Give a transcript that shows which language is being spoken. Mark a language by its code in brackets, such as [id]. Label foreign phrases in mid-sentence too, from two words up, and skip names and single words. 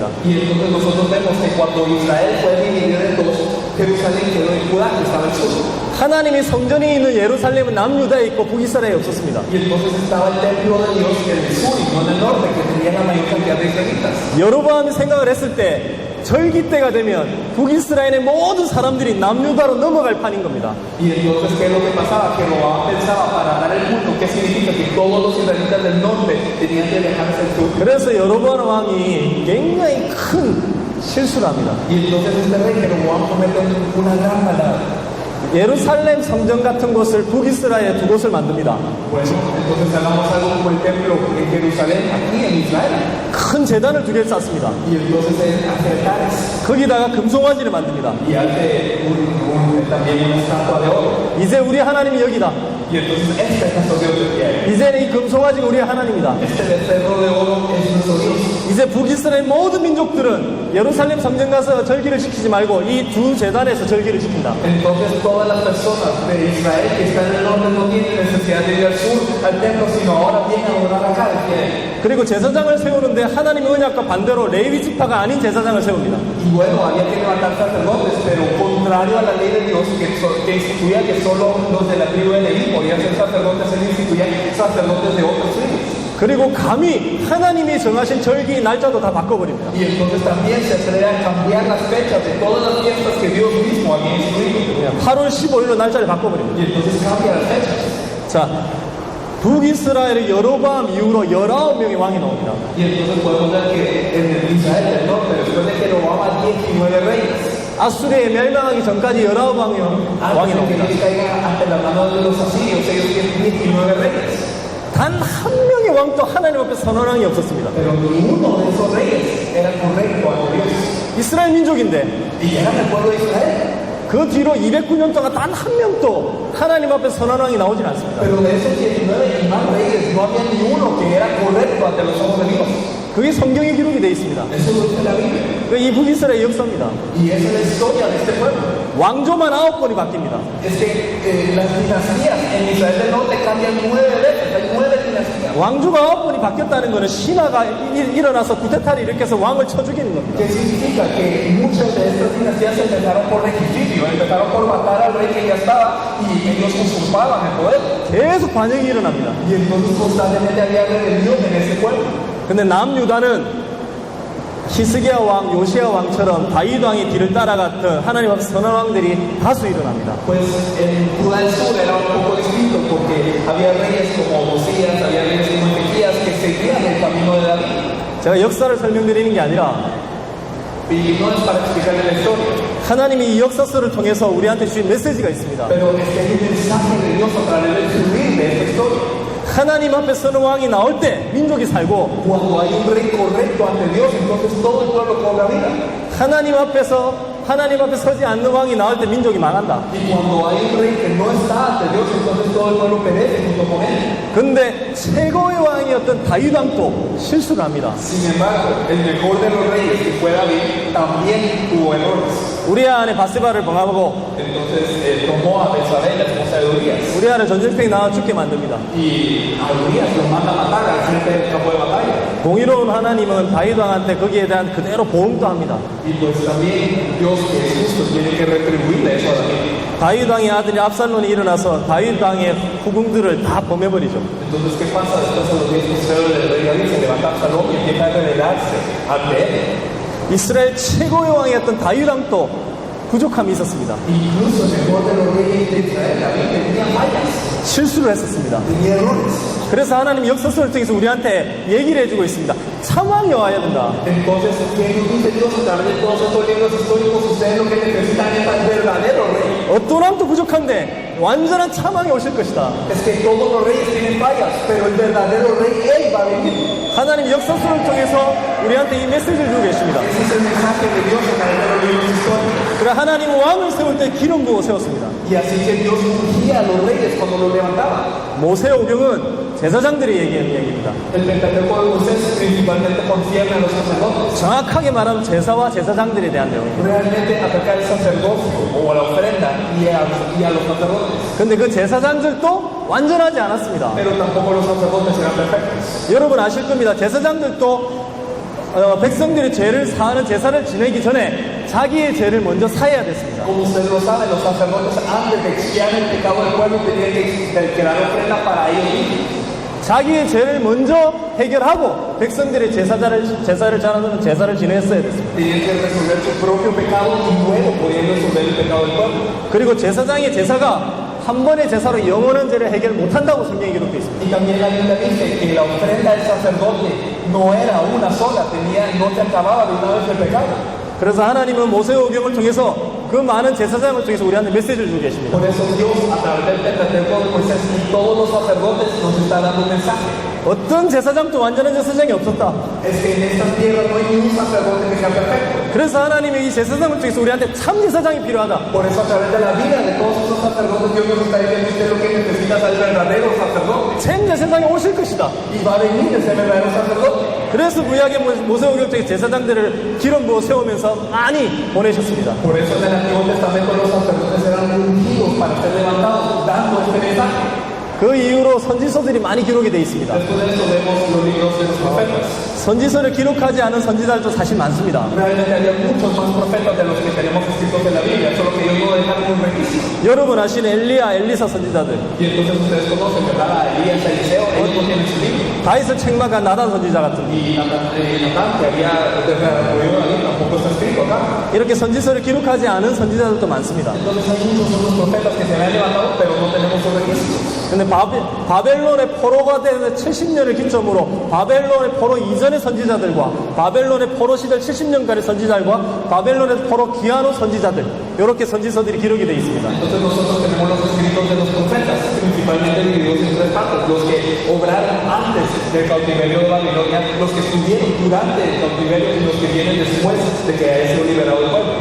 [es] Y entonces nosotros vemos que cuando Israel fue dividido en dos, Jerusalén quedó en Judá, que estaba al sur. [ko] 하나님이 성전이 있는 예루살렘은 남유다에 있고 북이스라엘에 없었습니다. [es] Y entonces estaba el templo de Dios en el sur y no en el norte, que tenía la mayor cantidad de israelitas. [ko] 여로보암이 생각을 했을 때 절기 때가 되면 북이스라엘의 모든 사람들이 남유다로 넘어갈 판인 겁니다. [es] Y entonces, ¿qué es lo que pasaba? Que Jeroboam pensaba para dar el culto, ¿qué significa? Que todos los israelitas del norte tenían que dejarse el sur. [ko] 그래서 여로보암 왕이 굉장히 큰 실수를 합니다. [es] Y entonces este rey Jeroboam comete una gran maldad. [ko] 예루살렘 성전 같은 곳을 북이스라엘에 두 곳을 만듭니다. [es] Bueno, entonces hagamos algo como el templo en Jerusalén, aquí en Israel. [ko] 큰 제단을 두 개를 쌓습니다. [es] Y entonces él hace altares [ko] 거기다가 금송아지를 만듭니다. [es] y hace también una estatua de oro. [ko] 이제 우리 하나님이 여기다. [es] Y entonces este es nuestro Dios del cielo. [ko] 이제는 이 금송아지가 우리의 하나님이다. [es] Este becerro de oro es nuestro Dios. [ko] 이제 북이스라엘 모든 민족들은 예루살렘 성전 가서 절기를 지키지 말고 이 두 재단에서 절기를 지킨다. [es] Entonces todas las personas de Israel que están en el norte no tienen necesidad de ir al sur, al templo, sino ahora vienen a adorar acá al cielo. [ko] 그리고 제사장을 세우는데 하나님의 언약과 반대로 레위 지파가 아닌 제사장을 세웁니다. [es] Y bueno, había que levantar sacerdotes, pero contrario a la ley de Dios que instituía que solo los de la tribu de Leví podían ser sacerdotes, él instituía sacerdotes de otras tribus. [ko] 그리고 감히 하나님이 정하신 절기 날짜도 다 바꿔버립니다. [es] Y entonces también se atreve a cambiar las fechas de todas las fiestas que Dios mismo había instituido. [ko] 8월 15일로 날짜를 바꿔버립니다. [es] Y entonces cambia las fechas. [ko] 자, 북이스라엘의 여로보암 이후로 19명의 왕이 나옵니다. [es] Y entonces podemos ver que en el Israel del norte, después de que Jeroboam 19 reyes, [ko] 아수리에 멸망하기 전까지 19명의 왕이 [es] antes de que [ko] 나옵니다. [es] ellos caigan ante la mano de los asirios, ellos tienen 19 reyes. [ko] 단 한 명의 왕도 하나님 앞에 선언한 왕이 없었습니다. [es] Pero ninguno de esos reyes era correcto ante Dios. [ko] 이스라엘 민족인데 [es] Y eran el pueblo de Israel. [ko] 그 뒤로 209년 동안 단 한 명도 하나님 앞에 선언한 왕이 나오진 않습니다. [es] Pero de esos 19 y más reyes, no había ni uno que era correcto ante los ojos de Dios. [ko] 그게 성경에 기록이 되어 있습니다. [es] Eso lo dice la Biblia. [ko] 이 북이스라엘 역사입니다. [es] Y esa es la historia de este pueblo. [ko] 왕조만 9번이 바뀝니다. [es] Es que las dinastías en Israel del norte cambian 9 veces, hay 9 dinastías. [ko] 왕조가 9번이 바뀌었다는 것은 신하가 일어나서 구테타를 일으켜서 왕을 쳐 죽이는 겁니다. [es] ¿Qué significa? Que muchas de estas dinastías empezaron por regicidio, empezaron por matar al rey que ya estaba y ellos usurpaban el poder. [ko] 계속 반역이 일어납니다. [es] Y entonces constantemente había rebelión en ese pueblo. [ko] 근데 남유다는 히스기야 왕, 요시야 왕처럼 다윗 왕의 뒤를 따라갔던 하나님 앞에 선한 왕들이 다수 일어납니다. [es] Pues en Judá del Sur era un poco distinto porque había reyes como Josías, había reyes como Ezequías que seguían el camino de David. [ko] 제가 역사를 설명드리는 게 아니라 [es] Y no es para explicarle la historia, [ko] 하나님이 이 역사서를 통해서 우리한테 주신 메시지가 있습니다. [es] pero es que hay un mensaje de Dios a través del escribir de esta historia. [ko] 하나님 앞에 서는 왕이 나올 때 민족이 살고 [es] Cuando hay un rey correcto ante Dios, entonces todo el pueblo cobra vida. [ko] 하나님 앞에 서지 않는 왕이 나올 때 민족이 망한다. [es] Y cuando hay un rey que no está ante Dios, entonces todo el pueblo perece junto con él. [ko] 근데 최고의 왕이었던 다윗 왕도 실수를 합니다. [es] Sin embargo, el mejor de los reyes que fue David también tuvo errores. [ko] 우리아 안에 바세바를 범하고 [es] Entonces tomó a Betsabé, la esposa de Urías, [ko] 우리아를 전쟁터에 나와 죽게 만듭니다. [es] y a Urías lo manda a matar al frente del campo de batalla. [ko] 공의로운 하나님은 다윗 왕한테 거기에 대한 그대로 보응도 합니다. [es] Y pues también Dios, que es justo, tiene que retribuirle eso a David. [ko] 다윗 왕의 아들이 압살론이 일어나서 다윗 왕의 후궁들을 다 범해버리죠. [es] Entonces, ¿qué pasa? Después de los días posteriores del rey David se levanta Absalón y empieza a rebelarse ante él. [ko] 이스라엘 최고의 왕이었던 다윗 왕도 부족함이 있었습니다. [es] Incluso el mejor de los reyes de Israel, David, tenía fallas, [ko] 실수를 했었습니다. [es] tenía errores. [ko] 그래서 하나님 역사서를 통해서 우리한테 얘기를 해주고 있습니다. 참왕이 와야 된다. [es] Entonces, ¿qué nos dice Dios a través de todos estos libros históricos? Ustedes lo que necesitan es al verdadero rey. [ko] 어떤 왕도 부족한데 완전한 참왕이 오실 것이다. [es] Es que todos los reyes tienen fallas, pero el verdadero rey, él va a venir. [ko] 하나님 역사서를 통해서 우리한테 이 메시지를 주고 계십니다. [es] Ese es el mensaje de Dios a través de los libros históricos. [ko] 그래 하나님은 왕을 세울 때 기름 부어 세웠습니다. [es] Y así que Dios ungía a los reyes cuando los levantaba. [ko] 모세오경은 제사장들이 얘기하는 얘기입니다. [es] El Pentateuco de Moisés principalmente concierne a los sacerdotes. [ko] 정확하게 말하면 제사와 제사장들에 대한 내용입니다. [es] Realmente atacar el sacerdocio o a la ofrenda y a los sacerdotes. [ko] 근데 그 제사장들도 완전하지 않았습니다. [es] Pero tampoco los sacerdotes eran perfectos. [ko] 여러분 아실 겁니다. 제사장들도 백성들의 죄를 사하는 제사를 지내기 전에 자기의 죄를 먼저 사해야 됐습니다. [es] Como ustedes lo saben, los sacerdotes antes de expiar el pecado del pueblo tenían que dar ofrenda para ellos mismos. [ko] 자기의 죄를 먼저 해결하고 백성들의 제사를 잘하는 제사를 지냈어야 됐습니다. [es] Tenían que resolver su propio pecado y luego podían resolver el pecado del pueblo. [ko] 그리고 제사장의 제사가 한 번의 제사로 영원한 죄를 해결 못한다고 성경에 기록되어 있습니다. [es] Y también la Biblia dice que la ofrenda del sacerdote no era una sola, no se acababa de una vez el pecado. [ko] 그래서 하나님은 모세오경을 통해서 그 많은 제사장을 통해서 우리한테 메시지를 주고 계십니다. [es] Por eso Dios, a través del Pentateuco de Moisés y todos los sacerdotes nos está dando un mensaje. [ko] 어떤 제사장도 완전한 제사장이 없었다. [es] Es que en esta tierra no hay ningún sacerdote que sea perfecto. [ko] 그래서 하나님의 이 제사장을 통해서 우리한테 참 제사장이 필요하다. [es] Por eso a través de la vida de todos esos sacerdotes Dios nos está diciendo usted lo que necesita el verdadero sacerdote. [ko] 참 제사장이 오실 것이다. [es] Y va a venir ese verdadero sacerdote. [ko] 그래서 구약의 모세오경 때 제사장들을 기름 부어 세우면서 많이 보내셨습니다. [es] Por eso en el Antiguo Testamento los sacerdotes eran ungidos para ser levantados, dando este mensaje. [ko] 그 이후로 선지서들이 많이 기록이 되어 있습니다. [es] Después de eso vemos los libros de los profetas. [ko] 선지서를 기록하지 않은 선지자들도 사실 많습니다. [es] Realmente había muchos más profetas de los que tenemos escritos en la Biblia, solo que ellos no dejaron un registro. [ko] 여러분 아시는 엘리야, 엘리사 선지자들, [es] Y entonces ustedes conocen, ¿verdad? A Elías, a Eliseo, ellos no tienen su libro. [ko] 다윗을 책망한 나단 선지자 같은 [es] Y Natán, que había desarrollado ahí, tampoco está escrito acá. [ko] 이렇게 선지서를 기록하지 않은 선지자들도 많습니다. [es] Entonces hay muchos otros profetas que se habían levantado, pero no tenemos sus registros. [ko] 근데 바벨론의 포로가 되는 70년을 기점으로 바벨론의 포로 이전의 선지자들과 바벨론의 포로 시절 70년간의 선지자들과 바벨론의 포로 귀환 후 선지자들, 이렇게 선지서들이 기록이 되어 있습니다. [es] Entonces nosotros tenemos los escritos de los profetas, principalmente divididos en tres partes, los que obraron antes del cautiverio de Babilonia, los que estuvieron durante el cautiverio y los que vienen después de que haya sido liberado el pueblo.